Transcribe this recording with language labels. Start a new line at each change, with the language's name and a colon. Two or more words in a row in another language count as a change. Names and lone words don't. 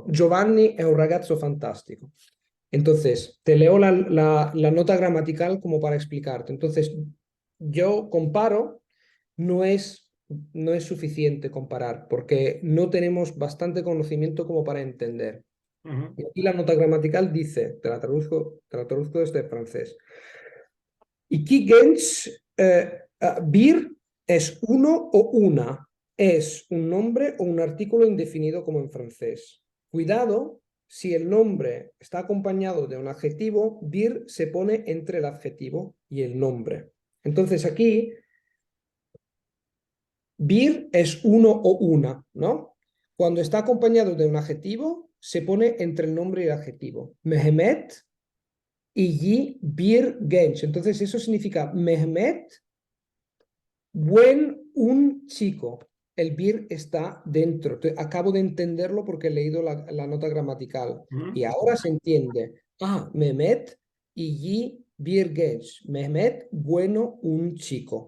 Italian: Giovanni è un ragazzo fantástico.
Spanish: Entonces, te leo la nota gramatical como para explicarte. Entonces, yo comparo, no es suficiente comparar, porque no tenemos bastante conocimiento como para entender. Ujú. Y aquí la nota gramatical dice, te la traduzco desde francés.
Turkish: Iki genç bir
Spanish: es uno o una. Es un nombre o un artículo indefinido como en francés. Cuidado, si el nombre está acompañado de un adjetivo, bir se pone entre el adjetivo y el nombre. Entonces aquí, bir es uno o una, ¿no? Cuando está acompañado de un adjetivo, se pone entre el nombre y el adjetivo.
Turkish: Mehmet iyi bir genç.
Spanish: Entonces eso significa Mehmet un chico. El bir está dentro. Acabo de entenderlo porque he leído la nota gramatical. Ujú. Y ahora se entiende.
Turkish: Ah, Mehmet iyi Bir genç, Mehmet,
Spanish: bueno, un chico.